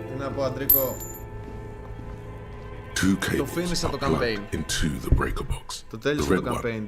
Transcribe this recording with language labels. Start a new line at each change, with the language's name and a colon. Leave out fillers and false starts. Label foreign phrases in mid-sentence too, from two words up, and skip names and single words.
Greek: πω, Αντρίκο.
English: Two
Greek: Το
English: cables
Greek: φίνισα
English: are
Greek: το
English: plugged
Greek: campaign.
English: into the breaker box.
Greek: Το
English: The
Greek: τέλειωσα
English: red
Greek: το
English: one
Greek: campaign του...